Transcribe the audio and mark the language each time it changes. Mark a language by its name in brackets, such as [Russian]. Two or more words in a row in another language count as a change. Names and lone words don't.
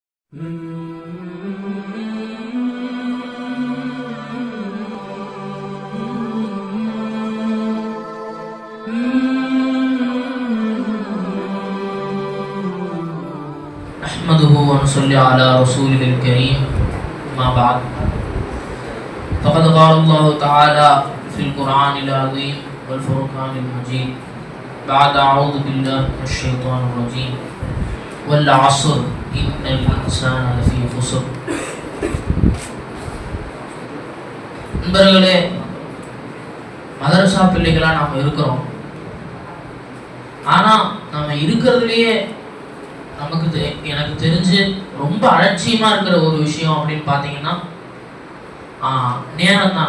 [Arabic] نحمده ونصلي على رسوله الكريم ما بعد فقد قال الله تعالى في القرآن العظيم والفرقان المجيد بعد أعوذ بالله من الشيطان الرجيم والعصر إن الإنسان لفي خسر. [Tamil] நண்பர்களே, மதரசா பிள்ளைகளாக நாம் இருக்கிறோம். ஆனால் நம்ம இருக்கிறதுலையே எனக்கு தெரிஞ்சு ரொம்ப அலட்சியமாக இருக்கிற ஒரு விஷயம் அப்படின்னு பார்த்தீங்கன்னா நேரம் தான்.